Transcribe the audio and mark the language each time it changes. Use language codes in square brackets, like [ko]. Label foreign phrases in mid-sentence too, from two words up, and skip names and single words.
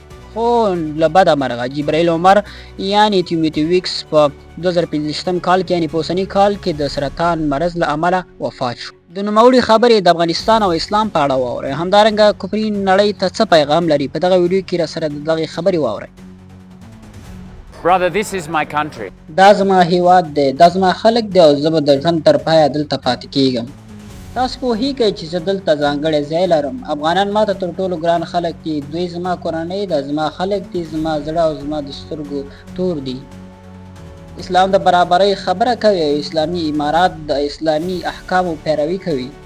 [ps] خو له بده مرغه جبرائیل عمر یعنې تیموتي ویکس په 2015 کال کې یعنې په اوسني کال کې د سرطان مرض له امله وفات شو. د نوموړي خبرې د افغانستان او اسلام په اړه واورئ. همدارنګه کفري نړۍ ته څه پیغام لري په دغه ویډیو کې راسره د دغې خبرې واورئ. [en] Brother, this is my country. [ps] دا زما هیواد دی، دا زما خلک دی او زه به د ژوند تر پایه دلته پاتې کیږم. تاسو پوهیږئ چې زه دلته ځانګړی ځای لرم. افغانان ماته تر ټولو ګران خلک دي، دوی زما کورنۍ ده، زما خلک دي، زما زړه او زما د سترګو تور دي. اسلام د برابرۍ خبره کوي او اسلامي امارات د اسلامي احکامو پیروي کوي.